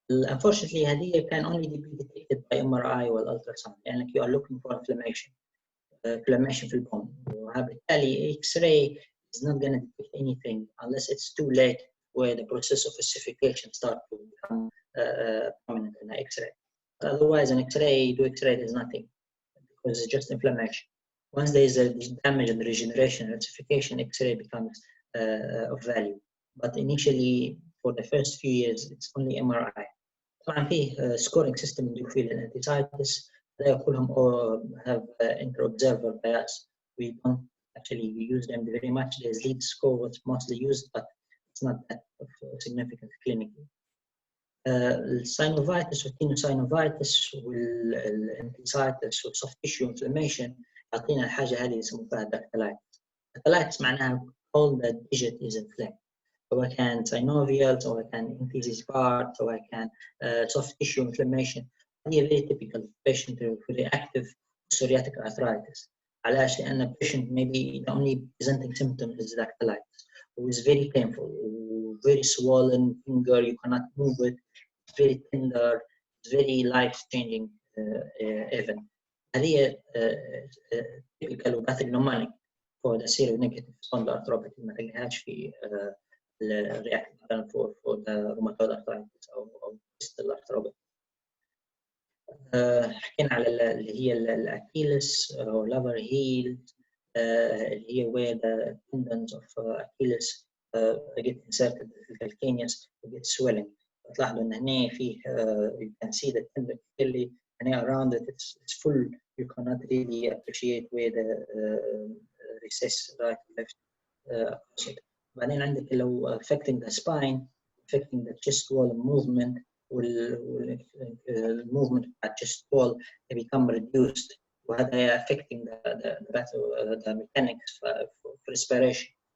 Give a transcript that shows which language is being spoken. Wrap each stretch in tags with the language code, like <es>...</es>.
<en>Unfortunately</en> <ar>هذه</ar> <en>can only be detected by MRI</en> <ar>والالتراساوند لانك</ar> <en>you are looking for inflammation</en> <ar>في البون، وبالتالي</ar> <en>X-ray is not going to detect anything unless it's too late where the process of ossification start to become prominent in the X-ray. Otherwise an X-ray, do X-ray there's nothing because it's just inflammation. Once there is a damage and regeneration and ossification, X-ray becomes of value. But initially, for the first few years, it's only MRI.</en> <ar>طبعا فيه scoring system يدخل الانثيسايتس، لا كلهم</ar> <en>have inter-observer bias. We don't actually use them very much. There's lead score what's mostly used, but it's not that significant clinically.</en> <ar>الساينوفايتس والتينوساينوفايتس والانثيسايتس وال</ar> <en>soft tissue inflammation</en> <ar>يعطينا الحاجه هذه اللي يسموها داكتيلايتس. داكتيلايتس معناها</ar> <en>all the digit is inflamed،</en> <ar>سواء كان</ar> <en>synovial سواء كان enthesis part سواء كان soft tissue inflammation. هي very typical patient with reactive psoriatic arthritis.</en> <ar>علاش؟ لأن</ar> <en>patient maybe the only presenting symptom is dactylitis. It is very painful, very swollen finger, you cannot move it, it's very tender, it's very life-changing event. هذه typical pathognomonic for the seronegative spondyloarthropathy</en> <ar>ما تلقاهاش في</ar> <en>reactive for the rheumatoid arthritis أو distal arthropathy.</en> <ar>حكينا على اللي هي الأكيلس أو لافر هيل اللي هي</ar> <en>where the tendons of Achilles get inserted</en> <ar>في الكالكينيوس و</ar> <en>get swelling.</en> <ar>تلاحظوا إن هنا فيه</ar> <en>you can see the tendon clearly and around it it's full. You cannot really appreciate where the recess right left</en> <ar>بعدين عندك لو</ar> <en>affecting the spine, affecting the chest wall movement والmovement of the chest wall they become reduced</en> <ar>وهذا</ar> <en>affecting the mechanics for respiration.</en>